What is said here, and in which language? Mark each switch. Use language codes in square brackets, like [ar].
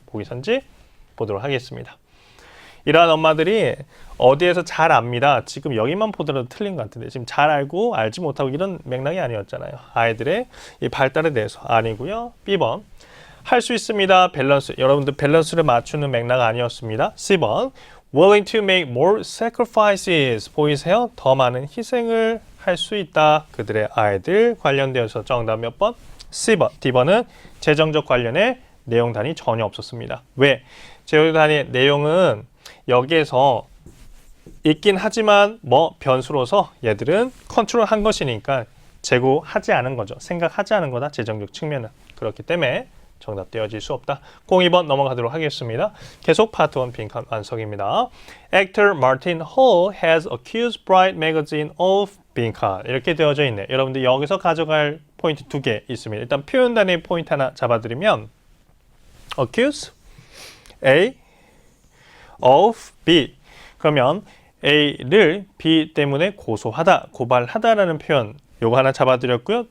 [ko] 보기 선지 보도록 하겠습니다. 이러한 엄마들이 어디에서 잘 압니다. 지금 여기만 보더라도 틀린 것 같은데 지금 잘 알고 알지 못하고 이런 맥락이 아니었잖아요. 아이들의 이 발달에 대해서 아니고요. B번 할 수 있습니다. 밸런스. 여러분들 밸런스를 맞추는 맥락 아니었습니다. C번 [en] willing to make more sacrifices. [ko] 보이세요? 더 많은 희생을 할 수 있다. 그들의 아이들 관련되어서 정답 몇 번? C번. D번은 재정적 관련의 내용단이 전혀 없었습니다. 왜? 재정단의 내용은 여기에서 있긴 하지만 뭐 변수로서 얘들은 컨트롤한 것이니까 재고하지 않은 거죠. 생각하지 않은 거다. 재정적 측면은. 그렇기 때문에 정답 되어질 수 없다. 02번 넘어가도록 하겠습니다. 계속 파트 1 빈칸 완성입니다. [en] Actor Martin Hall has accused Bright magazine of [ko] 빈칸. 이렇게 되어져 있네. 여러분들 여기서 가져갈 포인트 두 개 있습니다. 일단 표현단의 포인트 하나 잡아드리면 accuse A of B. 그러면 A를 B 때문에 고소하다, 고발하다라는 표현 요거 하나 잡아드렸고요.